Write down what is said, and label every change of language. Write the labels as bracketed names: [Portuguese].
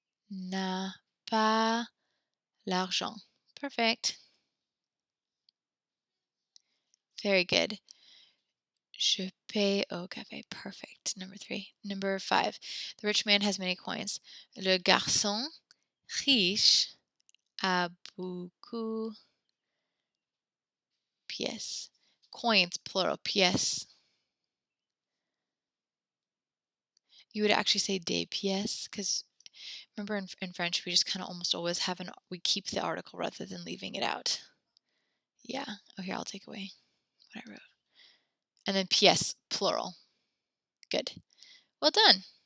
[French] n'a pas l'argent. Perfect. [English] Very good. [French] Je paie au café. [English] Perfect. Number 3. Number 5. The rich man has many coins. [French] Le garçon riche a beaucoup pièces. [English] Coins, plural, pièces. You would actually say des pièces because remember in French we just kind of almost always have we keep the article rather than leaving it out. Yeah. Oh, here, I'll take away what I wrote. And then pièces, plural. Good. Well done.